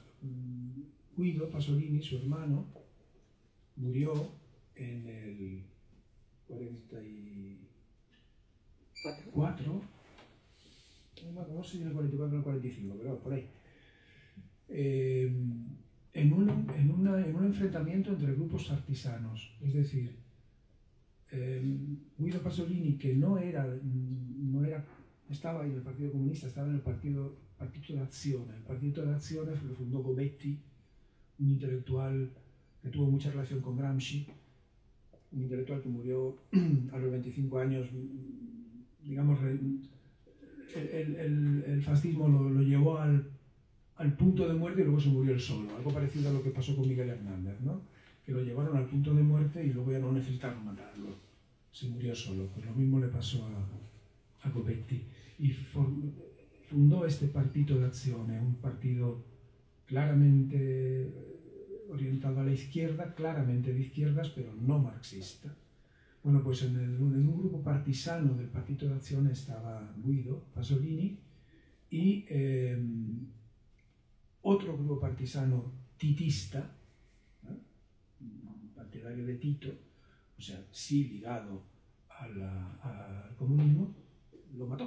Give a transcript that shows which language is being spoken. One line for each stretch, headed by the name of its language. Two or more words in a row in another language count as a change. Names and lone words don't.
Spanish: Guido Pasolini, su hermano, murió en el 44, no sé si en el 44 o el 45, pero por ahí, en un enfrentamiento entre grupos artesanos. Es decir, Guido Pasolini, que estaba en el Partido Comunista, estaba en el Partito d'Azione. El Partito d'Azione lo fundó Gobetti, un intelectual que tuvo mucha relación con Gramsci, un intelectual que murió a los 25 años, digamos, el fascismo lo llevó al punto de muerte y luego se murió él solo, algo parecido a lo que pasó con Miguel Hernández, ¿no? Que lo llevaron al punto de muerte y luego ya no necesitaron matarlo, se murió solo. Pues lo mismo le pasó a Gobetti y fundó este Partito d'Azione, un partido claramente orientado a la izquierda, claramente de izquierdas, pero no marxista. Bueno, pues en un grupo partisano del Partito d'Azione estaba Guido Pasolini y otro grupo partisano titista, partidario de Tito, o sea, sí ligado al comunismo, lo mató.